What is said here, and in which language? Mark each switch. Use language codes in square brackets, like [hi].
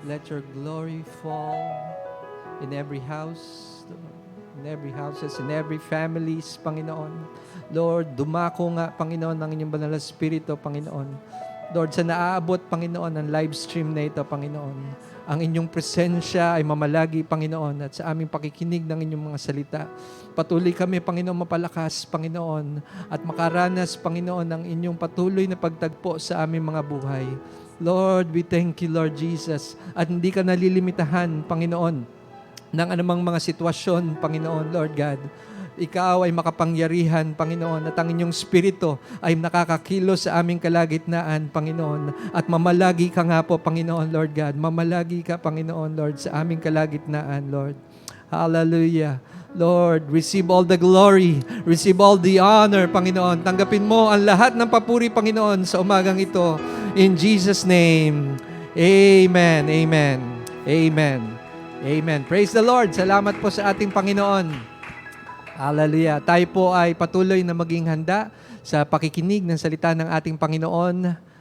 [en] Let your glory fall in every house, Lord. In every houses, in every families, Panginoon. [tl] Lord, dumako nga, Panginoon, ng inyong banal na Espiritu, Panginoon. Lord, sa naaabot, Panginoon, ang live stream na ito, Panginoon, ang inyong presensya ay mamalagi, Panginoon, at sa aming pakikinig ng inyong mga salita. Patuloy kami, Panginoon, mapalakas, Panginoon, at makaranas, Panginoon, ng inyong patuloy na pagtagpo sa aming mga buhay. Lord, [en] we thank you, [tl] Lord Jesus, at hindi ka nalilimitahan, Panginoon, ng anumang mga sitwasyon, Panginoon, Lord God. Ikaw ay makapangyarihan, Panginoon, at ang inyong Espiritu ay nakakakilos sa aming kalagitnaan, Panginoon. At mamalagi ka nga po, Panginoon, Lord God. Mamalagi ka, Panginoon, Lord, sa aming kalagitnaan, Lord. Hallelujah. [en] Lord, receive all the glory, receive all the honor, Panginoon. [tl] Tanggapin mo ang lahat ng papuri, Panginoon, sa umagang ito. [en] In Jesus' name, amen, amen, amen. Amen. Praise the Lord. [tl] Salamat po sa ating Panginoon. Hallelujah. Tayo po ay patuloy na maging handa sa pakikinig ng salita ng ating Panginoon.